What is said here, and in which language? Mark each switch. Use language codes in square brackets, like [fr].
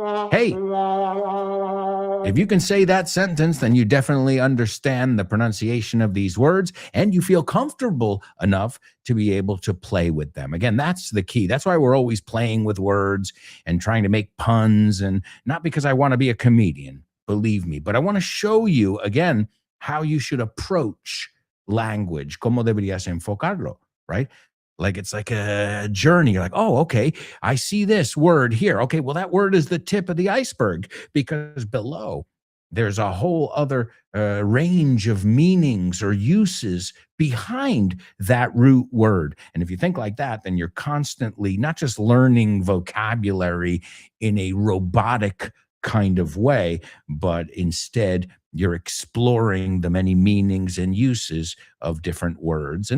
[en] Hey, if you can say that sentence, then you definitely understand the pronunciation of these words, and you feel comfortable enough to be able to play with them. Again, that's the key. That's why we're always playing with words and trying to make puns, and not because I want to be a comedian, believe me, but I want to show you, again, how you should approach language. [es] Cómo deberías enfocarlo, right? [en] Like it's like a journey. You're like, oh, okay, I see this word here. Okay, well, that word is the tip of the iceberg, because below there's a whole other range of meanings or uses behind that root word. And if you think like that, then you're constantly not just learning vocabulary in a robotic kind of way, but instead you're exploring the many meanings and uses of different words.